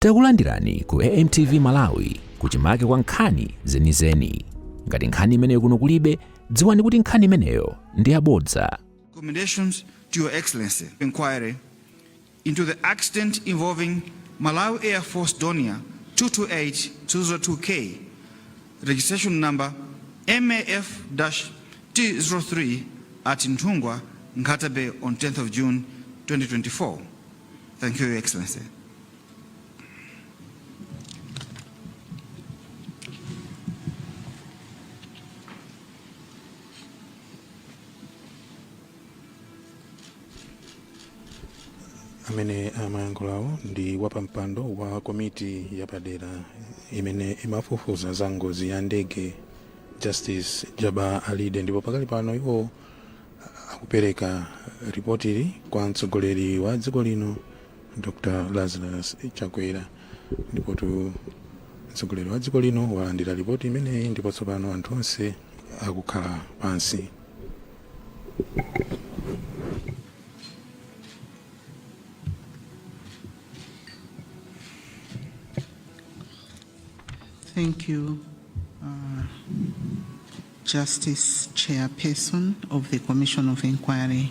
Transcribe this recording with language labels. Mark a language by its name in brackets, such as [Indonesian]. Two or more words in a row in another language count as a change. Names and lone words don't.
[Nyanja] Takulandirani ku AMTV Malawi kuchimake kwa nkhani zenizeni. Ngati nkhani imeneyo kuno kulibe, dziwani kuti nkhani imeneyo ndi yabodza. [English] Recommendations to Your Excellency inquiry into the accident involving Malawi Air Force Donia 228-202K, registration number MAF-T03 at Ntungwa, Nkatabe on 10th of June 2024. Thank you, Your Excellency. [Nyanja] Amene amayankhulawo ndi wapampando wa komiti yapadera imene imafufuza za ngozi ya ndege Justice Jaba Alide, ndipo pakali pano iwo akupereka ripoti kwa mtsogoleri wa dziko lino Dr. Lazarus Chakwera, ndipo mtsogoleri wa dziko lino walandira ripoti imeneyi, ndipo tsopano anthu onse akukhala pansi. [English] Thank you, Justice Chairperson of the Commission of Inquiry.